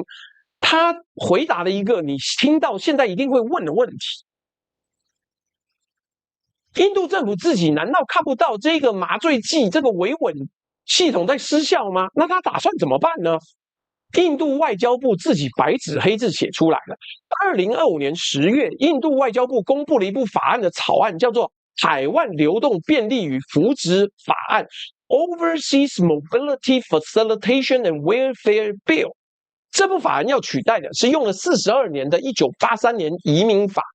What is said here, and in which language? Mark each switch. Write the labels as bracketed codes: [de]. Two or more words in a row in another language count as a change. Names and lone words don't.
[zh] 他回答了一個你聽到現在一定會問的問題：印度政府自己難道看不到這個麻醉劑、這個維穩系統在失效嗎？那他打算怎麼辦呢？印度外交部自己白紙黑字寫出來了。2025年10月，印度外交部公布了一部法案的草案，叫做《海外流动便利與扶植法案》（Overseas Mobility Facilitation and Welfare Bill）。這部法案要取代的是用了42年的1983年移民法。